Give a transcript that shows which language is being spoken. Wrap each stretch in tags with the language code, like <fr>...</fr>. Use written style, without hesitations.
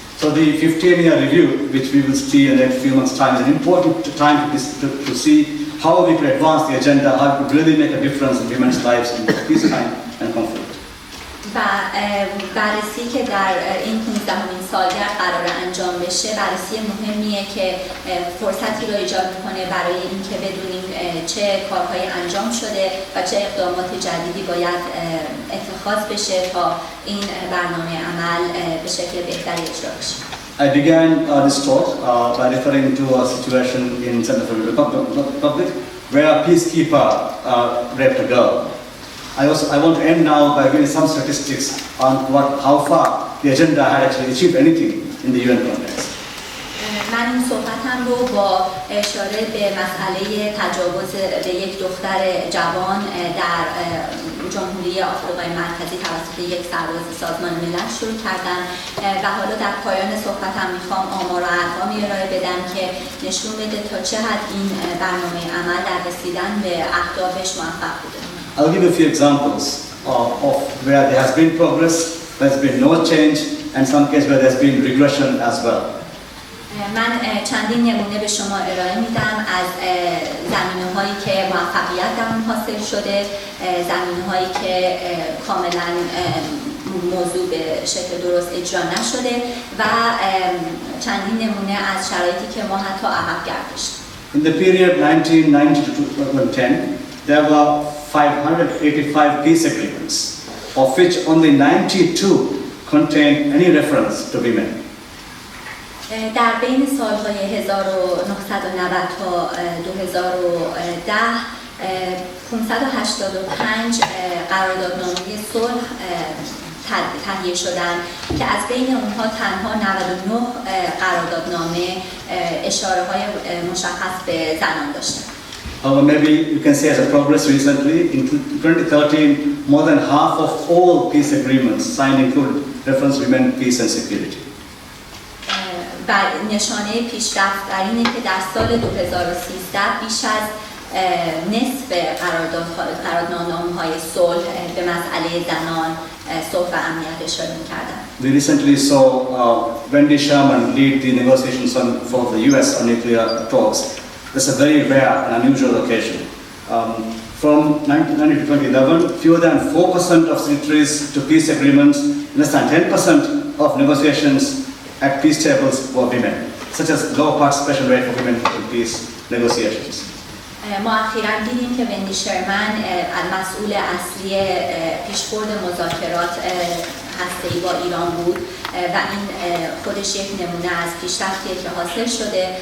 <en>So the 15-year review, which we will see in the next few months' time, is an important time to see how we could advance the agenda, how it could really make a difference in women's lives in peacetime and conflict.</en> <fa>و بررسی که در این 15مین سالگرد قرار انجام بشه بررسی مهمیه که فرصتی رو ایجاد میکنه برای اینکه بدونیم چه کارهایی انجام شده و چه اقدامات جدیدی باید اتخاذ بشه تا این برنامه عمل به شکل بهتری اجرا بشه.</fa> <en>I began this talk by referring to a situation in Central Republic where a peacekeeper raped a girl. I want to end now by giving some statistics on how far the agenda had actually achieved anything in the UN context.</en> <fa>من این صحبتم رو با اشاره به مسئله تجاوز به یک دختر جوان در جمهوری آفریقای مرکزی توسط یک سرباز سازمان ملل شروع کردم و حالا در پایان صحبتم میخوام آمار و ارقامی ارائه بدم که نشون بده تا چه حد این برنامه عمل در رسیدن به اهدافش موفق بوده.</fa> <en>I'll give a few examples of where there has been progress, there's been no change, and some cases where there's been regression as well.</en> <fa>من چندین نمونه به شما ارائه میدم از زمینه‌هایی که موفقیت در اون حاصل شده، زمینه‌هایی که کاملاً موضوع به شکل درست اجرا نشده و چندین نمونه از شرایطی که ما حتی عقب گردشتیم.</fa> <en>In the period 1990 to 2010, there were 585 peace agreements, of which only 92 contained any reference to women.</en> <fa>در بین سالهای 1990 تا 2010 585 قراردادنامه صلح تهیه شدند که از بین اونها تنها 99 قراردادنامه اشاره‌های مشخص به زنان داشتند.</fa> <en>Maybe you can say as a progress recently, in 2013, more than half of all peace agreements signed include reference to women, peace and security.</en> <fa>و نشانه پیشرفت در اینه که در سال 2013 بیش از نصف قراردادنامه‌های صلح به مسئله زنان، صلح و امنیت اشاره می‌کردند.</fa> <en>We recently saw Wendy Sherman lead the negotiations for the US on nuclear talks. That's a very rare and unusual occasion. From 1990 to 2011, fewer than 4% of signatories to peace agreements, less than 10% of negotiations at peace tables were women, such as low participation rate for women in peace negotiations.</en> <fa>ما اخیراً دیدیم که وندی شرمن مسئول اصلی پیشبرد مذاکرات هسته‌ای با ایران بود و این خودش یک نمونه از پیشرفتیه که حاصل شده.</fa>